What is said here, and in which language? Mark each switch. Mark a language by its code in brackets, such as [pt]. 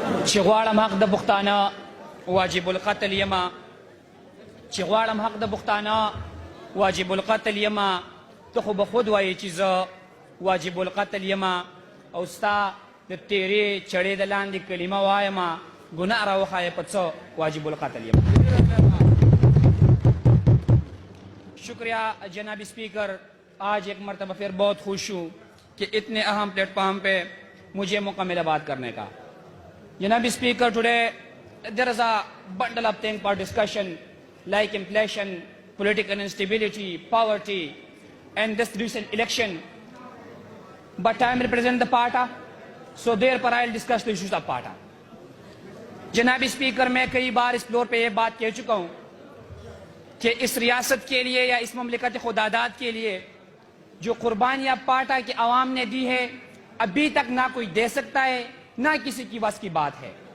[ps] چې غواړم حق د پښتانه واجب القتل یما چې غواړم حق د پښتانه واجب القتل یما ته خو به خود وایې چې زه واجب القتل یما او ستا د تیرې چړې د لاندې کلمه وایمه گناہ راوښایې په څه واجب القتل یما. [ur] شکریہ جناب اسپیکر. آج ایک مرتبہ پھر بہت خوش ہوں کہ اتنے اہم پلیٹ فارم پہ مجھے موقع ملا بات کرنے کا. جناب speaker, [en] today there is a bundle of things for discussion like inflation, political instability, poverty and this recent election. But I am represent the party, so therefore I will discuss the issues of party. [ur] جناب speaker, میں کئی بار اس floor پہ یہ بات کہہ چکا ہوں کہ اس ریاست کے لیے یا اس مملکت خداداد کے لیے جو قربانیاں پاٹا کے عوام نے دی ہے ابھی تک نہ کوئی دے سکتا ہے نہ کسی کی بس کی بات ہے.